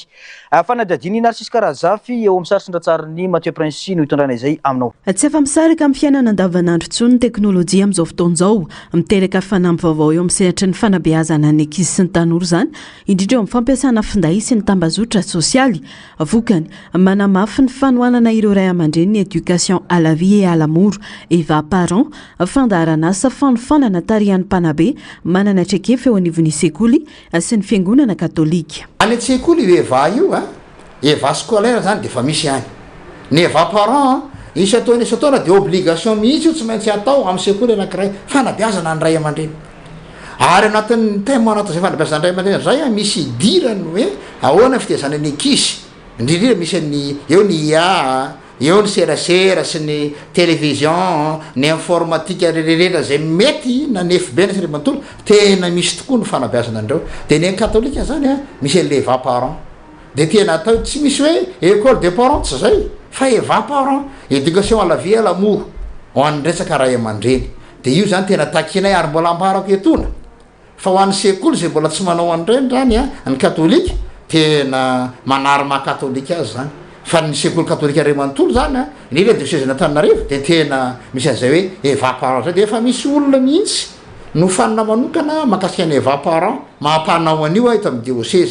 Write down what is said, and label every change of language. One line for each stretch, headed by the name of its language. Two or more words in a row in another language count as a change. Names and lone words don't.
Malagasy: Fanadadiny Narcisse Karazafy eo amin'ny sarisindratsarin'ny Mathieu Prince no hitondrana izay aminao. Tsy afa-misaraka amin'ny fiainana andavanandro tsony ny teknôlôjia amin'izao fotoan'izao miteraka fanampy vaovao eo amin'ny sehatra ny fanabeazana ny ankizy sy ny tanora izany indrindra eo amin'ny fampiasana finday sy ny tambazotra sosialy. Vokany manamafy ny fanohanana ireo ray aman-dreny ny
French: éducation à la vie et à l'amour
Malagasy: Eva Parent fandaharana asa fanofanana tarihan'ny mpanabe manana traikefa eo anivon'ny sekoly sy ny fiangonana katolika. Any an-tsekoly Eva io Eva scolaire zany de fa misy any. Ny Eva Parent isataona de obligation mihitsy io tsy maintsy atao amin'ny sekoly anankiray fanabeazana ny ray aman-dreny. Ary anatin'ny thème anatin'izay fanabeazana ny ray aman-dreny zay misy idirany hoe ahoana fitezana ny ankizy indrindra misy ny eo ny IA eo ny serasera sy ny télévision ny informatique rehetra zay mety nanefy be ny manontolo tena misy tokoa ny fanabeazana andreo. De ny katolika zany misy le Eva Parent de tena atao tsy misy hoe
French: école des parents
Malagasy: tsy zay fa Eva Parent
French: éducation à la vie et à l'amour
Malagasy: ho an'ny resaka ray aman-dreny. De io zany tena takinay ary mbola amparako etona fa ho an'ny sekoly zay mbola tsy manao an'ireny zany ny katolika tena manary maha-katolika azy zany. Fa ny sekoly katolika ray manontolo zany indrindra diocèse n'Antananarivo de tena misy an'izay hoe Eva Parent zay de efa misy olona mihitsy no fanina manokana makasika ny Eva Parent mahampanao an'io eto amin'ny diocèse.